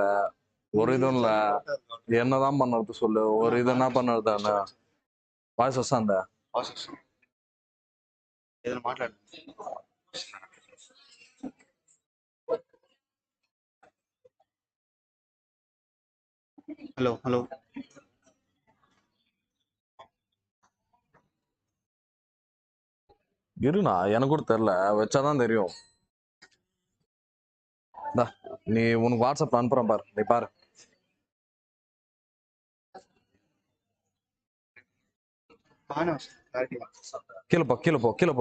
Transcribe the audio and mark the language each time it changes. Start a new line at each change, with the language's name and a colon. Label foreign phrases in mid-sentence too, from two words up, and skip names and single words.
Tamil: ஒரு இதுவும் இல்ல. என்னதான் பண்ணுறது சொல்லு. ஒரு இது என்ன பண்ணுறது?
Telugu: వాయిస్ వస్తుందా? ఏదైనా మాట్లాడు. హలో హలో
Tamil: இருண்ணா, எனக்கு கூட தெரியல. வச்சாதான் தெரியும். நீ உனக்கு வாட்ஸ்அப் அனுப்புறேன் பாரு. நீ பாரு. கீழே போ, கீழே போ, கீழே போ.